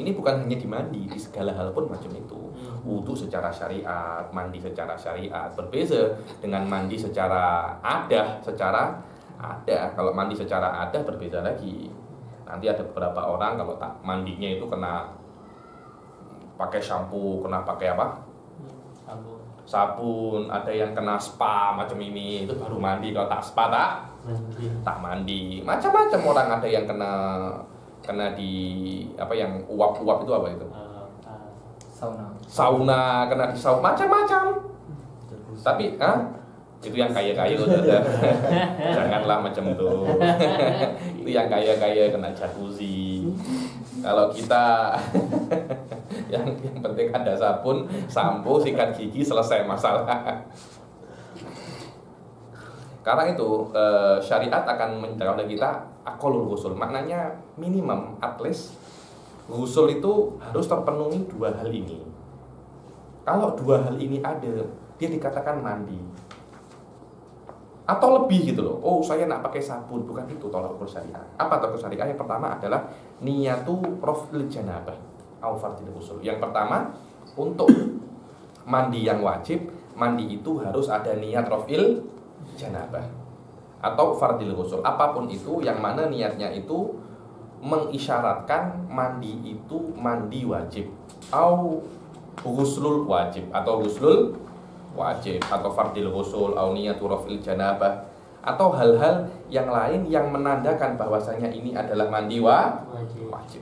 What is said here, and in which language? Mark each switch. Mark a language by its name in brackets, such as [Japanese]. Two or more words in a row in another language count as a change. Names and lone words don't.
[Malay] Ini bukan hanya di mandi, di segala hal pun macam itu. Wudu secara syariat, mandi secara syariat. Berbeda dengan mandi secara adah. Kalau mandi secara adah berbeda lagi. Nanti ada beberapa orang kalau tak mandinya itu kena pakai shampoo, kena pakai apa? Sabun. Ada yang kena spa macam ini, itu baru mandi. Kalau tak spa tak mandi. Macam-macam orang, ada yang kena di apa yang uap-uap itu apa itu? Sauna, kena di sauna, macam-macam. Tapi itu yang kaya-kaya janganlah macam itu. Itu yang kaya-kaya kena jacuzzi. Kalau kita yang penting ada sabun, sampo, sikat gigi, selesai masalah. Karena itu syariat akan menjelaskan kita [Arabic] أقل الغسل. [Malay] Maknanya minimum, [English] at least [Malay] ghusl itu harus terpenuhi 2 hal ini. Kalau 2 hal ini ada, dia dikatakan mandi. Atau lebih gitu loh. Oh, saya nak pakai sabun, bukan itu tolak ukur syariat. Apa tolak ukur syariat? Yang pertama adalah [Arabic] نية رفع الجنابة أو فرض الغسل. [Malay] Yang pertama, untuk mandi yang wajib, mandi itu harus ada niat [Arabic] رفع الجنابة [Malay] atau [Arabic] فرض الغسل, [Malay] apapun itu yang mana niatnya itu mengisyaratkan mandi itu mandi wajib atau [Arabic] الغسل الواجب [Malay] atau [Arabic] الغسل الواجب [Malay] atau [Arabic] فرض الغسل [Malay] atau [Arabic] نية رفع الجنابة [Malay] atau hal-hal yang lain yang menandakan bahwasanya ini adalah mandi wajib.